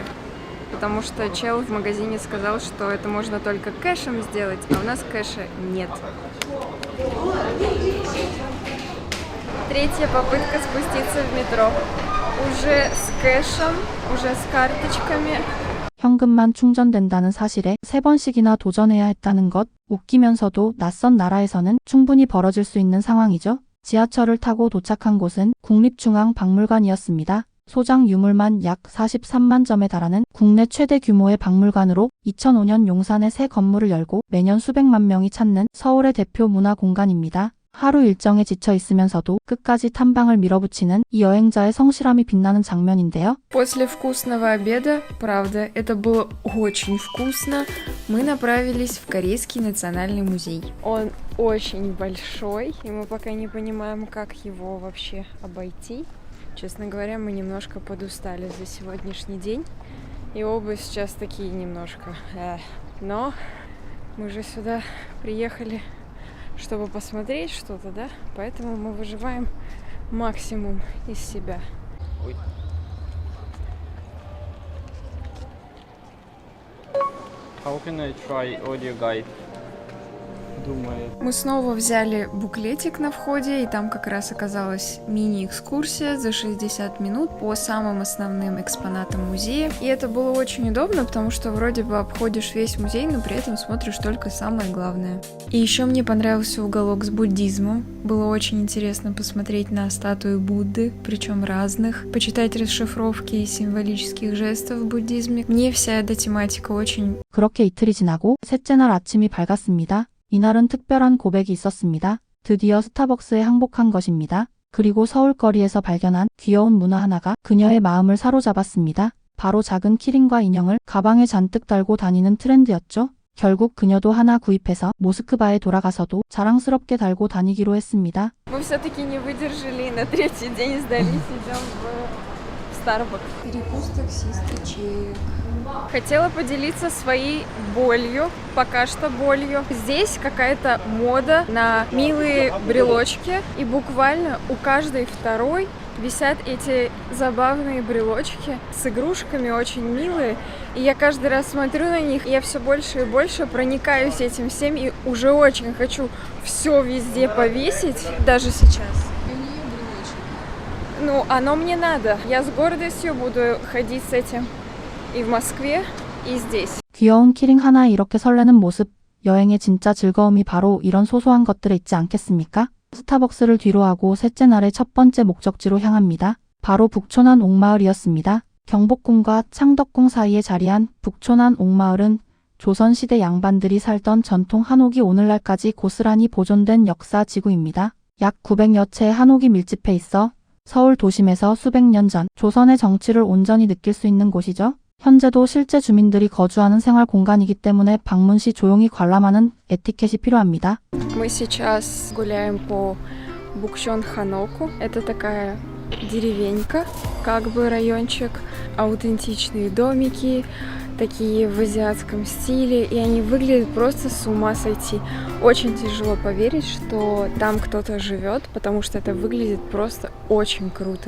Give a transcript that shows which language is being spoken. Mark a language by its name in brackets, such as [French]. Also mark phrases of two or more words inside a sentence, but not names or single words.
[Russian] Потому что чел в магазине сказал, что это можно только кэшем сделать, а у нас кэша нет. Третья попытка спуститься в метро. Уже с кэшем, уже с карточками. [Korean] 현금만 충전된다는 사실에 3번씩이나 도전해야 했다는 것, 웃기면서도 낯선 나라에서는 충분히 벌어질 수 있는 상황이죠. 지하철을 타고 도착한 곳은 국립중앙박물관이었습니다. 소장 유물만 약 43만 점에 달하는 국내 최대 규모의 박물관으로 2005년 용산에 새 건물을 열고 매년 수백만 명이 찾는 서울의 대표 문화 공간입니다. 하루 일정에 지쳐 있으면서도 끝까지 탐방을 밀어붙이는 이 여행자의 성실함이 빛나는 장면인데요. [Russian] После вкусного обеда, правда, это было очень вкусно, мы направились в Корейский национальный музей. Он очень большой, и мы пока не понимаем, как его вообще обойти. Честно говоря, мы немножко подустали за сегодняшний день, и оба сейчас такие немножко. Но мы же сюда приехали, чтобы посмотреть что-то, да? Поэтому мы выживаем максимум из себя. [English] How can I try audio guide? [Russian] Думаю. Мы снова взяли буклетик на входе, и там как раз оказалась мини-экскурсия за 60 минут по самым основным экспонатам музея. И это было очень удобно, потому что вроде бы обходишь весь музей, но при этом смотришь только самое главное. И еще мне понравился уголок с буддизмом. Было очень интересно посмотреть на статуи Будды, причем разных, почитать расшифровки и символических жестов в буддизме. Мне вся эта тематика очень... [Korean] 그렇게 이틀이 지나고 셋째 날 아침이 밝았습니다. 이날은 특별한 고백이 있었습니다. 드디어 스타벅스에 항복한 것입니다. 그리고 서울거리에서 발견한 귀여운 문화 하나가 그녀의 마음을 사로잡았습니다. 바로 작은 키링과 인형을 가방에 잔뜩 달고 다니는 트렌드였죠. 결국 그녀도 하나 구입해서 모스크바에 돌아가서도 자랑스럽게 달고 다니기로 했습니다. [Russian] Мы все-таки не выдержали и на третий день сдались, идем в Starbucks. Перекус таксиста, Хотела поделиться своей болью, пока что болью. Здесь какая-то мода на милые брелочки, и буквально у каждой второй висят эти забавные брелочки с игрушками, очень милые. И я каждый раз смотрю на них, и я все больше и больше проникаюсь этим всем, и уже очень хочу все везде повесить, даже сейчас. Ну, оно мне надо. Я с гордостью буду ходить с этим и в Москве, и здесь. [Korean] 귀여운 키링 하나에 이렇게 설레는 모습, 여행의 진짜 즐거움이 바로 이런 소소한 것들에 있지 않겠습니까? 스타벅스를 뒤로하고 셋째 날의 첫 번째 목적지로 향합니다. 바로 북촌안 옥마을이었습니다. 경복궁과 창덕궁 사이에 자리한 북촌안 옥마을은 조선시대 양반들이 살던 전통 한옥이 오늘날까지 고스란히 보존된 역사 지구입니다. 약 900여 채의 한옥이 밀집해 있어 서울 도심에서 수백 년 전 조선의 정치를 온전히 느낄 수 있는 곳이죠. 현재도 실제 주민들이 거주하는 생활 공간이기 때문에 방문 시 조용히 관람하는 에티켓이 필요합니다. [Russian] Мы сейчас гуляем по Букчон-Ханоку. Это такая деревенька, как бы райончик, аутентичные домики, такие в азиатском стиле, и они выглядят просто с ума сойти. Очень тяжело поверить, что там кто-то живет, потому что это выглядит просто очень круто.